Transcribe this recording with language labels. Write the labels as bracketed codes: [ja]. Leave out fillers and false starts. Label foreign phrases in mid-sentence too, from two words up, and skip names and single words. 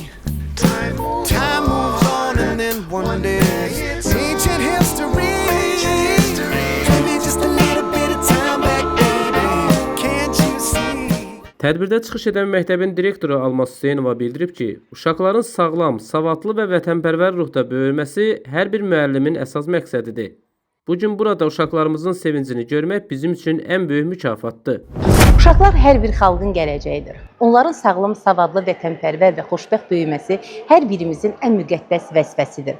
[en] Time moves on and then one day ancient history. Give me just a little bit of time back, baby. Can't you see? [az] Tədbirdə çıxış edən məktəbin direktoru Almaz Hüseynova bildirib ki, uşaqların sağlam, savadlı və vətənpərvər ruhda böyüməsi hər bir müəllimin əsas məqsədidir. Bugün burada uşaqlarımızın sevincini görmək bizim üçün ən böyük mükafatdır. Uşaqlar hər bir xalqın gələcəyidir. Onların sağlam, savadlı, vətənpərvər və xoşbəxt böyüməsi hər birimizin ən müqəddəs vəzifəsidir.